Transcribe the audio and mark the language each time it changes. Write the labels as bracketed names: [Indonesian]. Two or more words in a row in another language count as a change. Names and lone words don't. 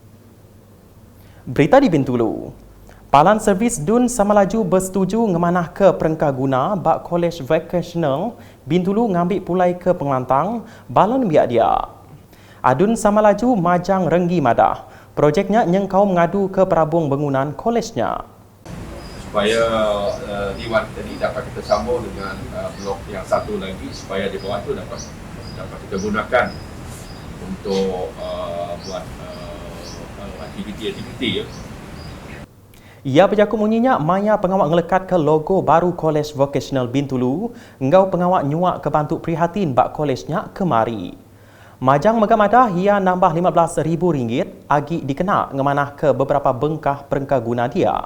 [Iban] Berita di Bintulu. Palan servis Dun Samalaju bersetuju ngemanah ke perengkah guna bak College Vocational Bintulu ngambil pulai ke Pengelantang balon biak dia. Adun Samalaju Majang Renggi Madah. Projeknya nyengkau mengadu ke perabung bangunan kolejnya. [Malay] Supaya Diwan tadi dapat kita sambung dengan blok yang satu lagi supaya di bawah itu dapat kita gunakan untuk buat aktiviti-aktiviti, ya. [Iban] Ia berjakut bunyinya Maya pengawak ngelekat ke logo baru College Vocational Bintulu, engau pengawak nyuak ke bantu prihatin bak kolejnya kemari. Majang megamadah ia nambah RM15,000 agi dikena ngemanah ke beberapa bengkah perengkah guna dia.